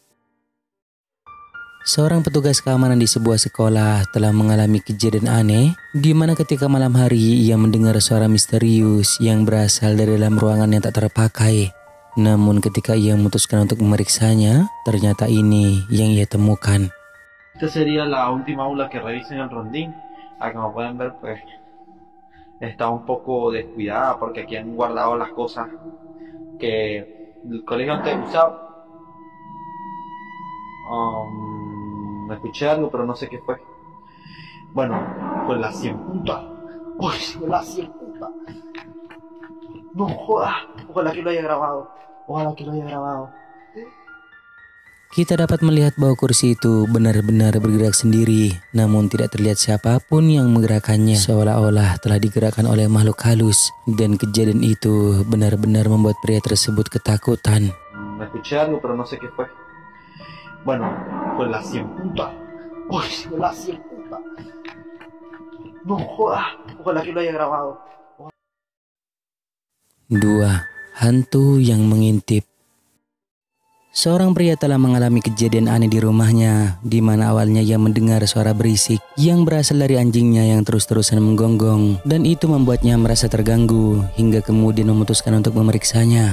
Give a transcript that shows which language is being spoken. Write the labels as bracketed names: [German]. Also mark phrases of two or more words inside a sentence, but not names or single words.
[Indonesian] Seorang petugas keamanan di sebuah sekolah telah mengalami kejadian aneh di mana ketika malam hari ia mendengar suara misterius yang berasal dari dalam ruangan yang tak terpakai. Namun ketika ia memutuskan untuk memeriksanya, ternyata ini yang ia temukan. [Spanish] Esta sería la última aula que revisen el rondín. Como pueden ver, pues está un poco descuidada porque aquí han guardado las cosas que el colegio antes usaba. Escuché algo, pero no sé qué fue. Bueno, pues la 100 puta. Uy, la 100 puta. No jodas. Ojalá que lo haya grabado. Ojalá que lo haya grabado. [Indonesian] Kita dapat melihat bahwa kursi itu benar-benar bergerak sendiri, namun tidak terlihat siapapun yang menggerakkannya, seolah-olah telah digerakkan oleh makhluk halus. Dan kejadian itu benar-benar membuat pria tersebut ketakutan. [Spanish] Escuché algo, pero no sé qué fue. Bueno, pues la 100 puta. Uy, la 100 puta. No jodas. Ojalá que lo haya grabado. [Indonesian] 2. Hantu yang mengintip. Seorang pria telah mengalami kejadian aneh di rumahnya, di mana awalnya ia mendengar suara berisik yang berasal dari anjingnya yang terus-terusan menggonggong, dan itu membuatnya merasa terganggu hingga kemudian memutuskan untuk memeriksanya.